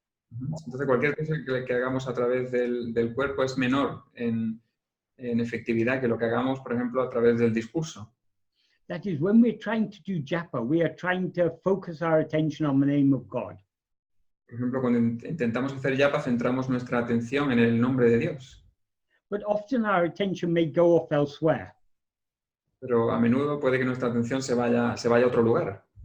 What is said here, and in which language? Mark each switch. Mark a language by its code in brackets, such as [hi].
[es] Entonces cualquier cosa que hagamos a través del cuerpo es menor en efectividad que lo que hagamos, por ejemplo, a través del discurso. [en] That is, when we're trying to do japa, we are trying to focus our attention on the name of God. [es] Por ejemplo, cuando intentamos hacer japa, centramos nuestra atención en el nombre de Dios. [en] But often our attention may go off elsewhere. [es] Pero a menudo puede que nuestra atención se vaya a otro lugar.